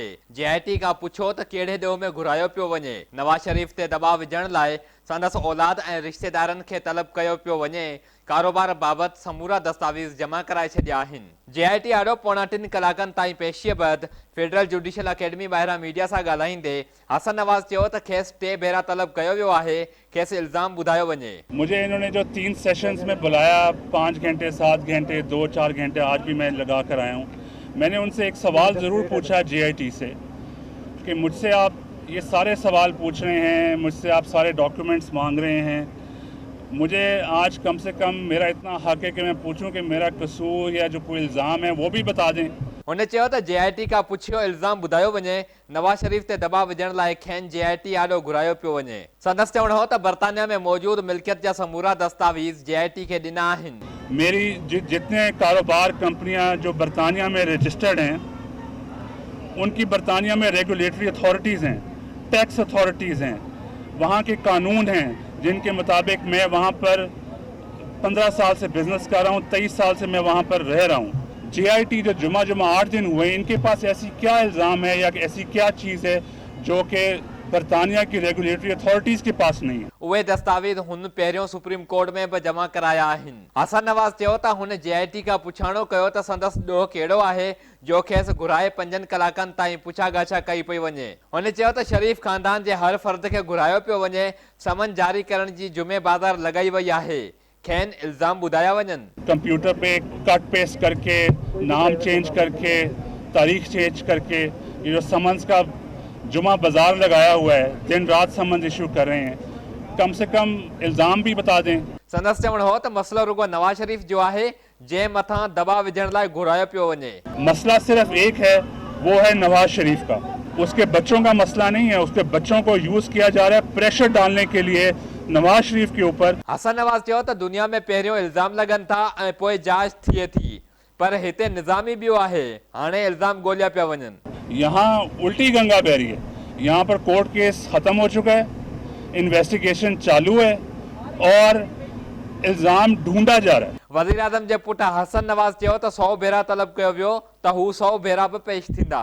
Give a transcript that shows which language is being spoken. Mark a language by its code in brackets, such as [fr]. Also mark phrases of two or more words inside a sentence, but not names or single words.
[sd] JIT खां पुछो त कहिड़े ॾोह में घुरायो पियो वञे। नवाज शरीफ ते दबाव विझण लाइ संदसि औलाद ऐं रिश्तेदारनि खे तलब कयो पियो वञे। कारोबार बाबति समूरा दस्तावेज़ जमा कराए छॾिया आहिनि। JIT आॾो पौणा 3 कलाकनि ताईं पेशीअ बैदि फेडरल जुडिशियल अकेडमी ॿाहिरां मीडिया सां ॻाल्हाईंदे हसन नवाज़ चयो त खेसि 2 भेरा तलब कयो वियो आहे, खेसि इल्ज़ाम ॿुधायो वञे। [ur] مجھے انہوں نے جو 3 سیشنز میں بلایا، 5 گھنٹے 7 گھنٹے 2-4 گھنٹے آج بھی میں لگا کر آیا ہوں. میں نے ان سے ایک سوال ضرور پوچھا JIT سے کہ مجھ سے آپ یہ سارے سوال پوچھ رہے ہیں، مجھ سے آپ سارے ڈاکیومنٹس مانگ رہے ہیں، مجھے آج کم سے کم میرا اتنا حق ہے کہ میں پوچھوں کہ میرا قصور یا جو کوئی الزام ہے وہ بھی بتا دیں. [sd] हुन चयो त JIT खां पुछियो इल्ज़ाम ॿुधायो वञे। नवाज शरीफ ते दबाव विझण लाइ खेनि JIT आॾो घुरायो पियो वञे। संदसि चवणु हो त बर्तानिया में मौजूद मिल्कियत जा समूरा दस्तावेज़ JIT खे ॾिना आहिनि। [ur] میری جتنے کاروبار کمپنیاں جو برطانیہ میں رجسٹرڈ ہیں، ان کی برطانیہ میں [en] regulatory authorities [ur] ہیں, [en] tax authorities [ur] ہیں، وہاں کے قانون ہیں جن کے مطابق میں وہاں پر 15 سال سے بزنس کر رہا ہوں، 23 سال سے میں وہاں پر رہ رہا ہوں. JIT جو جمعہ 8 دن ہوئے، ان کے پاس ایسی کیا الزام ہے یا ایسی کیا چیز ہے جو کہ برطانیہ کی [en] regulatory authorities [ur] کے پاس نہیں ہے. [sd] उहे दस्तावेज़ हुन पहिरियों सुप्रीम कोर्ट में भी जमा कराया आहिनि। हसन नवाज़ चयो त हुन JIT खां पुछाणो कयो त संदसि ॾोह कहिड़ो आहे जो खेसि घुराए 5 कलाकनि ताईं पुछा गाछा कई पई वञे। हुन चयो त शरीफ ख़ानदान जे हर फ़र्द खे घुरायो पियो वञे। समन जारी करण जी जुमे बाज़ार लॻाई वई आहे। खेनि इल्ज़ाम ॿुधाया वञनि। [ur] کمپیوٹر پے [en] cut paste [ur] کر کے، نام چینج کر کے، تاریخ چینج کر کے، یہ جو سمنز کا جمعہ بازار لگایا ہوا ہے، دن رات [en] summons issue [ur] کر رہے ہیں. کم سے کم الزام بھی بتا دیں. [sd] संदसि चवणु हो त मसलो रुगो नवाज शरीफ जो आहे, जंहिं मथां दबाव विझण लाइ घुरायो पियो वञे। [ur] مسئلہ صرف ایک ہے، وہ ہے نواز شریف کا. اس کے بچوں کا مسئلہ نہیں ہے۔ اس کے بچوں کو یوز کیا جا رہا ہے پریشر ڈالنے کے لیے نواز شریف کے اوپر. [sd] हसन नवाज़ चयो त दुनिया में पहिरियों इल्ज़ाम लॻनि था ऐं पोइ जांच थिए थी, पर हिते निज़ाम ई ॿियो आहे। हाणे इल्ज़ाम ॻोल्हिया पिया वञनि। [ur] یہاں الٹی گنگا بہہ رہی ہے۔ یہاں پر [en] court case [ur] ختم ہو چکا ہے، انویسٹیگیشن چالو ہے اور الزام ڈھونڈا جا رہا ہے. [sd] वज़ीर आज़म जे पुट हसन नवाज़ चयो त 100 भेरा तलब कयो वियो त हू 100 भेरा बि पेश थींदा।